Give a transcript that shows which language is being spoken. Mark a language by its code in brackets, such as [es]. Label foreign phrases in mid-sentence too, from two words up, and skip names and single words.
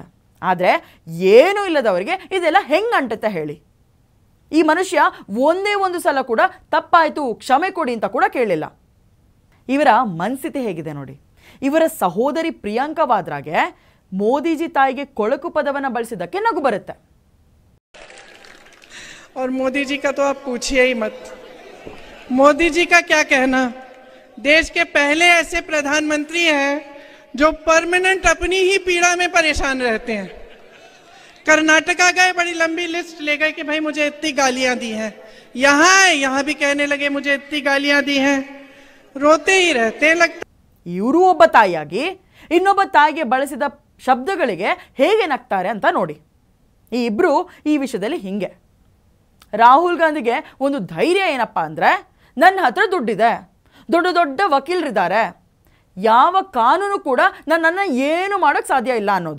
[kn] ಆದರೆ ಏನೂ ಇಲ್ಲದವರಿಗೆ ಇದೆಲ್ಲ ಹೆಂಗೆ ಅಂಟುತ್ತೆ ಹೇಳಿ? ಈ ಮನುಷ್ಯ ಒಂದೇ ಒಂದು ಸಲ ಕೂಡ ತಪ್ಪಾಯಿತು ಕ್ಷಮೆ ಕೊಡಿ ಅಂತ ಕೂಡ ಕೇಳಿಲ್ಲ. ಇವರ ಮನಸ್ಥಿತಿ ಹೇಗಿದೆ ನೋಡಿ. ಇವರ ಸಹೋದರಿ ಪ್ರಿಯಾಂಕಾ ವಾದ್ರಾಗೆ ಮೋದಿಜಿ ತಾಯಿಗೆ ಕೊಳಕು ಪದವನ್ನು ಬಳಸಿದ್ದಕ್ಕೆ ನಗು ಬರುತ್ತೆ. [hi] और मोदी जी का तो आप पूछिए ही मत. मोदी जी का क्या कहना. देश के पहले ऐसे प्रधानमंत्री हैं जो परमानेंट अपनी ही पीड़ा में परेशान रहते हैं. कर्नाटका गए, बड़ी लंबी लिस्ट ले गए कि भाई मुझे इतनी गालियां दी हैं. यहाँ भी कहने लगे मुझे इतनी गालियां दी हैं. रोते ही रहते हैं लगता. [kn] ಇವರು ಒಬ್ಬ ತಾಯಿಯಾಗಿ ಇನ್ನೊಬ್ಬ ತಾಯಿಗೆ ಬಳಸಿದ ಶಬ್ದಗಳಿಗೆ ಹೇಗೆ ನಗ್ತಾರೆ ಅಂತ ನೋಡಿ. ಈ ಇಬ್ಬರು ಈ ವಿಷಯದಲ್ಲಿ ಹಿಂಗೆ. ರಾಹುಲ್ ಗಾಂಧಿಗೆ ಒಂದು ಧೈರ್ಯ ಏನಪ್ಪ ಅಂದರೆ, ನನ್ನ ಹತ್ರ ದುಡ್ಡಿದೆ, ದೊಡ್ಡ ದೊಡ್ಡ ವಕೀಲರಿದ್ದಾರೆ, ಯಾವ ಕಾನೂನು ಕೂಡ ನನ್ನನ್ನು ಏನು ಮಾಡೋಕ್ಕೆ ಸಾಧ್ಯ ಇಲ್ಲ ಅನ್ನೋದು.